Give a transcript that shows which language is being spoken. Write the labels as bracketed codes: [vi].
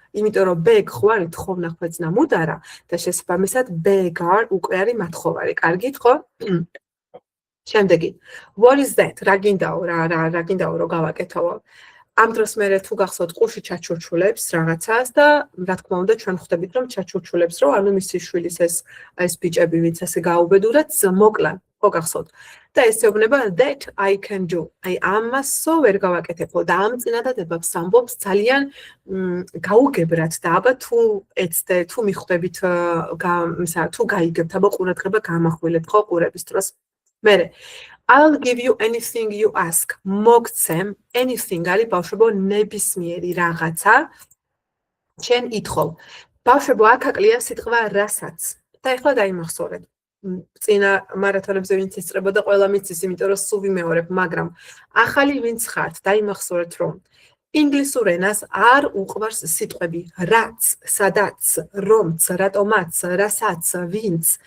[ka] იმიტომ რომ beg ხვარი თხოვნა, ხვეწნა, მუდარა და შესაბამისად beggar უკვე არის მათხოვარი. კარგით ხო? შემდეგი. [en] What is that? [ka] რა გინდაო, რა გინდაო რომ გავაკეთო? ამ დროს მე თუ გახსოვთ ყუში ჩაჩურჩულებს რაღაცას და რა თქმა უნდა ჩვენ ხვდებით რომ ჩაჩურჩულებს რომ ანუ მისი შვილის ეს ბიჭები ვინც ასე გაუბედურად მოკლან. ხო გახსოვთ? და ესეუბნება [en] that I can do. [ka] აი ამასო ვერ გავაკეთებო და ამ წინადადებებს ამბობს ძალიან გაუგებრად და აბა თუ ეცდე თუ მიხვდებით თუ გაიგებთ აბა ყურადღება გამახვილებთ ხო ყურების დროს. [en] მერე I'll give you anything you ask. [ka] მოგცემ anything არის ბავშვებო ნებისმიერი რაღაცა შენ ითხოვ. ბავშვებო აქ აკლია სიტყვა რასაც. და ეხლა დაიმახსოვრეთ. წინა მარათონებზე ვინც ისწრებოდა ყველა მიცის, იმიტომ რომ სულ ვიმეორებ, მაგრამ ახალი ვინც ხართ, დაიმახსოვრეთ რომ ინგლისურ ენას არ უყვარს სიტყვები რაც, სადაც, რომც, რატომაც, რასაც, ვინც.